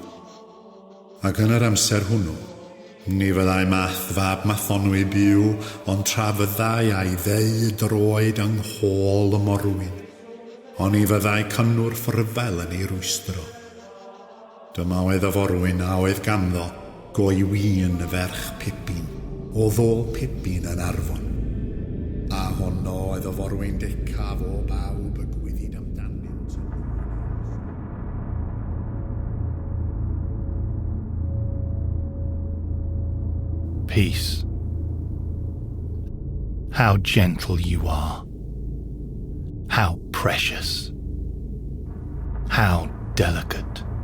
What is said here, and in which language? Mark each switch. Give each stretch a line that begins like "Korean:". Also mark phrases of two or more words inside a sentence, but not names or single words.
Welsh: Ac yn yr amser hwnnw, ni fyddai Math fab Mathonwy byw, ond tra fyddai a'i ddeu droed yng nghôl y morwyn, ond ni fyddai cynnwrf rhyfel yn ei rwystro. Dyma oedd y forwyn a oedd ganddo goewin y ferch Pipin, o ddôl Pipin yn Arfon. A honno oedd y forwyn decaf o bawb y gwyddid amdanynt.
English: Peace. How gentle you are. How precious. How delicate.